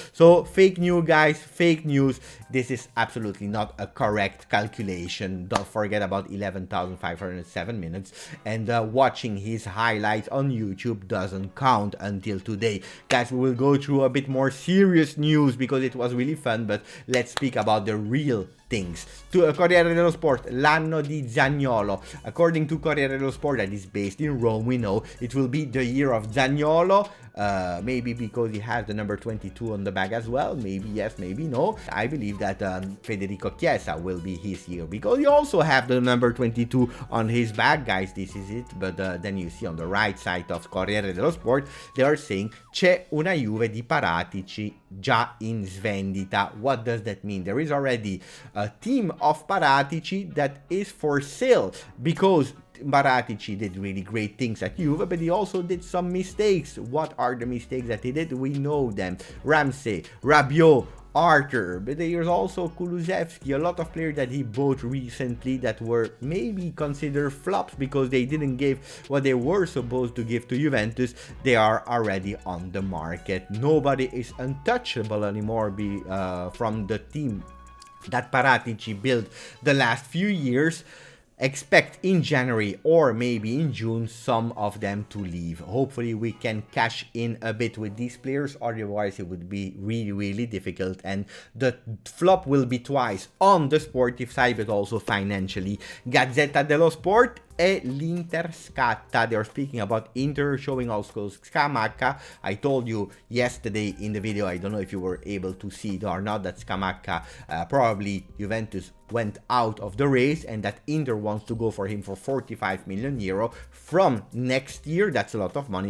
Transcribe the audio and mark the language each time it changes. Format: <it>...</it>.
<en>So fake news, guys, fake news. This is absolutely not a correct calculation. Don't forget about 11,507 minutes, and watching his highlights on YouTube doesn't count until today. Guys, we will go through a bit more serious news because it was really fun, but let's speak about the real things.</en> <it>To Corriere dello Sport, l'anno di Zaniolo.</it> <en>According to Corriere dello Sport, that is based in Rome, we know it will be the year of Zaniolo. Maybe because he has the number 22 on the bag as well. Maybe yes, maybe no. I believe that Federico Chiesa will be his year, because he also have the number 22 on his bag. Guys, this is it. But then you see on the right side of Corriere dello Sport, they are saying</en> <it>c'è una Juve di Paratici già in svendita.</it> <en>What does that mean? There is already a team of Paratici that is for sale, because Paratici did really great things at Juve, but he also did some mistakes. What are the mistakes that he did? We know them. Ramsey, Rabiot, Arthur, but there's also Kulusevski, a lot of players that he bought recently that were maybe considered flops because they didn't give what they were supposed to give to Juventus. They are already on the market. Nobody is untouchable anymore from the team that Paratici built the last few years. Expect in January or maybe in June some of them to leave. Hopefully we can cash in a bit with these players, otherwise it would be really difficult, and the flop will be twice on the sportive side but also financially.</en> <it>Gazzetta dello Sport e l'Inter scatta.</it> <en>They are speaking about Inter, showing also Scamacca. I told you yesterday in the video, I don't know if you were able to see it or not, that Scamacca probably Juventus went out of the race, and that Inter wants to go for him for 45 million euro from next year. That's a lot of money.</en>